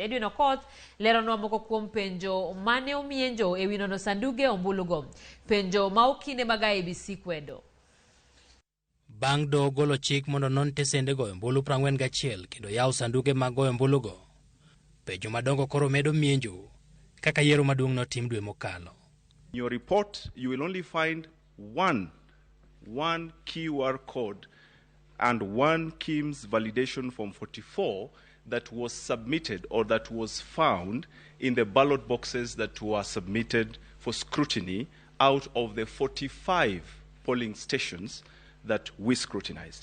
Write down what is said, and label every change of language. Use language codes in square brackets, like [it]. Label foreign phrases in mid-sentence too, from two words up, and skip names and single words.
[luo] Edwin Okoth leronwa moko kuom penjo mane omienjo e wi nono sanduge ombulugo. Penjo ma okinde mag IEBC kwedo. Bang' do golo chik mondo non tesende goyo ombulu 41 kendo yawo sanduge mag goyo ombulugo. Penjo madongo koro medo mienjo kaka yiero maduong' notim dwe mokalo. [en] In your report, you will only find one QR code and one KIMS validation form 44 that was submitted or that was found in the ballot boxes that were submitted for scrutiny out of the 45 polling stations that we scrutinized.